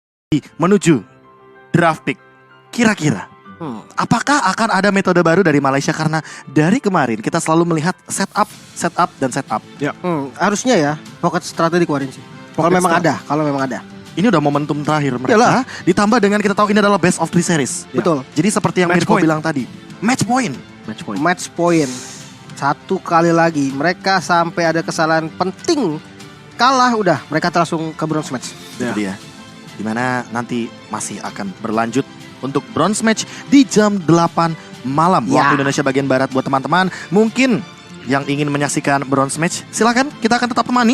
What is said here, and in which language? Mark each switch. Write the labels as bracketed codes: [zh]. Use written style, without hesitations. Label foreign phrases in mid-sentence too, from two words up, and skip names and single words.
[id] menuju [en] draft pick. [id] Kira-kira apakah akan ada metode baru dari Malaysia? Karena dari kemarin kita selalu melihat setup dan setup. Ya. Harusnya ya pocket strategi keluarin sih. Kalau memang ada. Ini udah momentum terakhir mereka. Yalah. Ditambah dengan kita tahu ini adalah [en] best of 3 series. [id] Ya. Betul. Jadi seperti yang Match Mirko point. bilang tadi, [en] match point. Match point. [id] Satu kali lagi mereka sampai ada kesalahan penting, kalah udah mereka langsung ke [en] bronze match. [id] Itu dia. Dimana nanti masih akan berlanjut untuk [en] bronze match [id] di jam 8 malam waktu Indonesia bagian barat. Buat teman-teman mungkin yang ingin menyaksikan [en] bronze match, [id] silakan, kita akan tetap temani.